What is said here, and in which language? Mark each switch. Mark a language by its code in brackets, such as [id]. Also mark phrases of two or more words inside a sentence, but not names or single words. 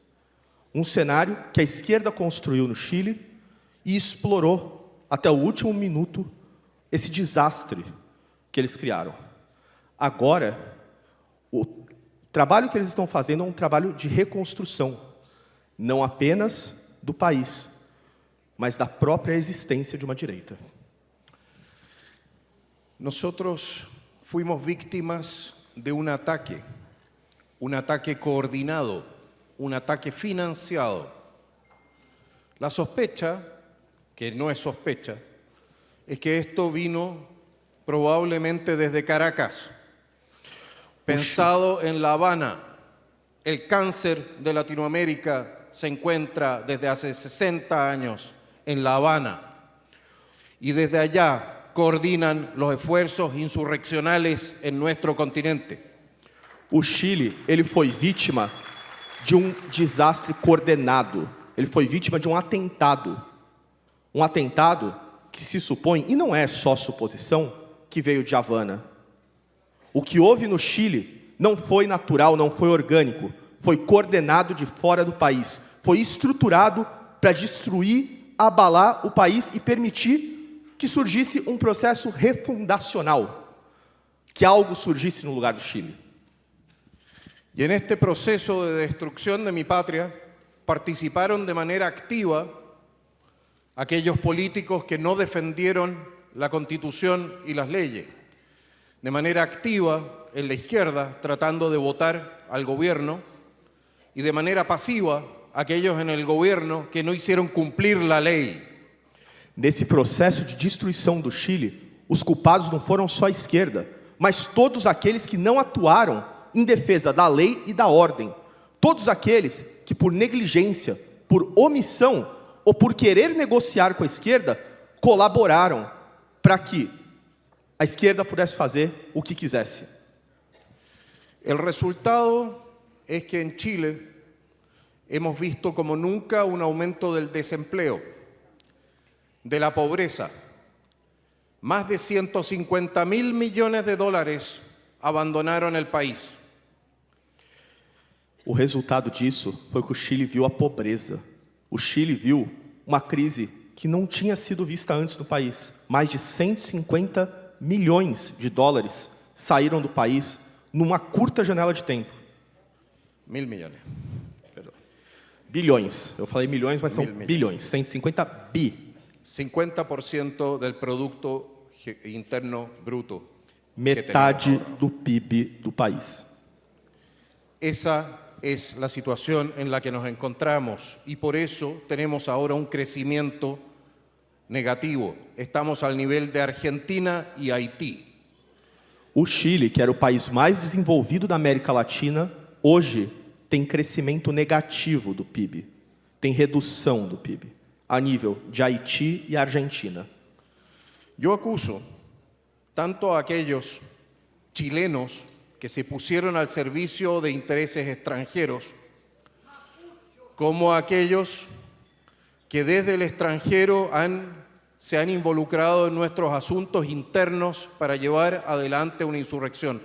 [pt] Um cenário que a esquerda construiu no Chile e explorou até o último minuto esse desastre que eles criaram. Agora, o trabalho que eles estão fazendo é um trabalho de reconstrução, não apenas do país, mas da própria existência de uma direita. [es] Nosotros fuimos víctimas de un ataque coordinado, un ataque financiado. La sospecha, que no es sospecha, es que esto vino probablemente desde Caracas, pensado en La Habana. El cáncer de Latinoamérica se encuentra desde hace 60 años en La Habana, y desde allá coordinan los esfuerzos insurreccionales en nuestro continente. [pt] O Chile, ele foi vítima de um desastre coordenado. Ele foi vítima de um atentado. Um atentado que se supõe, e não é só suposição, que veio de Havana. O que houve no Chile não foi natural, não foi orgânico. Foi coordenado de fora do país. Foi estruturado para destruir, abalar o país e permitir que surgisse um processo refundacional, que algo surgisse no lugar do Chile. [es] Y en este proceso de destrucción de mi patria participaron de manera activa aquellos políticos que no defendieron la Constitución y las leyes. De manera activa en la izquierda, tratando de votar al gobierno, y de manera pasiva aquellos en el gobierno que no hicieron cumplir la ley. [pt] Nesse processo de destruição do Chile, os culpados não foram só a esquerda, mas todos aqueles que não atuaram em defesa da lei e da ordem. Todos aqueles que, por negligência, por omissão ou por querer negociar com a esquerda, colaboraram para que a esquerda pudesse fazer o que quisesse. [es] El resultado es que en Chile hemos visto como nunca un aumento del desempleo, de la pobreza. Más de 150.000 millones de dólares abandonaron el país. [pt] O resultado disso foi que o Chile viu a pobreza. O Chile viu uma crise que não tinha sido vista antes no país. Mais de 150 milhões de dólares saíram do país numa curta janela de tempo. [es] 1.000 millones. [pt] Perdão. Bilhões. Eu falei milhões, mas são bilhões. 150 bi. [es] 50% del Producto Interno Bruto. [pt] Metade do PIB do país. [es] Esa es la situación en la que nos encontramos y por eso tenemos ahora un crecimiento negativo. Estamos al nivel de Argentina y Haití. [pt] O Chile, que era o país mais desenvolvido da América Latina, hoje tem crescimento negativo do PIB. Tem redução do PIB, a nível de Haiti e Argentina. [es] Yo acuso tanto a aquellos chilenos que se pusieron al servicio de intereses extranjeros, como a aquellos que desde el extranjero se han involucrado en nuestros asuntos internos para llevar adelante una insurrección.